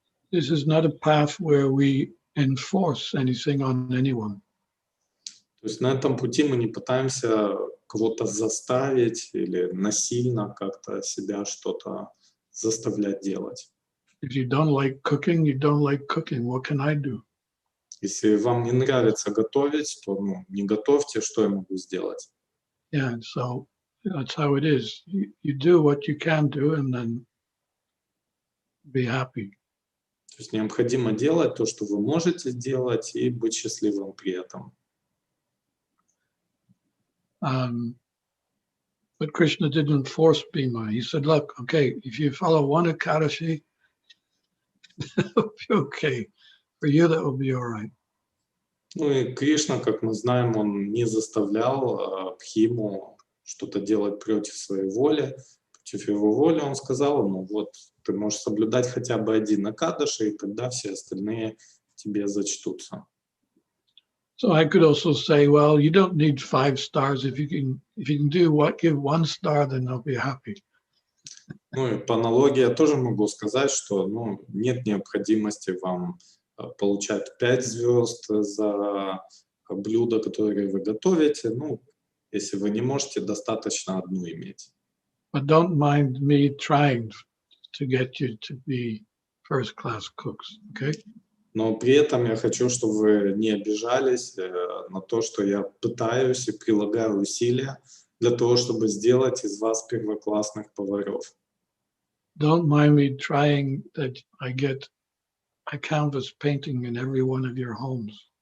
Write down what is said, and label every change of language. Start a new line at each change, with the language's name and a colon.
English: This is not a path where we enforce anything on anyone.
Russian: То есть на этом пути мы не пытаемся кого-то заставить или насильно как-то себя что-то заставлять делать.
English: If you don't like cooking, you don't like cooking. What can I do?
Russian: Если вам не нравится готовить, то не готовьте, что я могу сделать.
English: Yeah, so that's how it is. You do what you can do and then be happy.
Russian: То есть необходимо делать то, что вы можете делать, и быть счастливым при этом.
English: But Krishna didn't force Bhima. He said, look, okay, if you follow one Ekadashi, it'll be okay. For you, that will be all right.
Russian: Ну и Кришна, как мы знаем, он не заставлял Бхиму что-то делать против своей воли. Против его воли он сказал, ну вот, ты можешь соблюдать хотя бы один Экадаши, и тогда все остальные тебе зачтутся.
English: So I could also say, well, you don't need 5 stars. If you can give 1 star, then I'll be happy.
Russian: Ну и по аналогии я тоже могу сказать, что нет необходимости вам получать 5 звезд за блюдо, которое вы готовите. Ну, если вы не можете, достаточно одну иметь.
English: But don't mind me trying to get you to be first-class cooks, okay?
Russian: Но при этом я хочу, чтобы вы не обижались на то, что я пытаюсь и прилагаю усилия для того, чтобы сделать из вас первоклассных поваров.
English: Don't mind me trying that I get a canvas painting in every one of your homes.